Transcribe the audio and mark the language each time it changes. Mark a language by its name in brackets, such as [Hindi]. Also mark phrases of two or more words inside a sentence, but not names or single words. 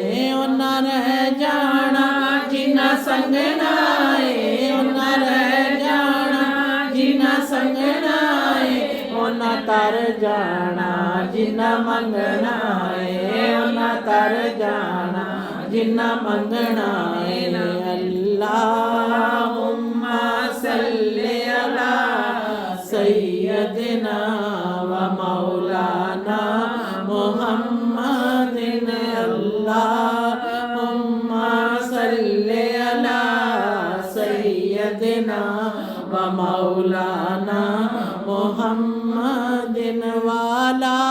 [Punjabi] ਉੰਨਾ ਰਹ ਜਾਣਾ ਜਿੰਨਾ ਸੰਗਣਾ ਹੈ, ਉੰਨਾ ਰਹ ਜਾਣਾ ਜਿੰਨਾ ਸੰਗਣਾ ਤਰ ਜਾਣਾ ਜਿੰਨਾ ਮੰਗਣਾ ਹੈ ਉੰਨਾ ਤਰ ਜਾਣਾ ਜਿੰਨਾ ਮੰਗਣਾ ਹੈ [Arabic] اللهم صل على سيدنا ومولانا محمد اللهم صل على سيدنا ومولانا محمد वाला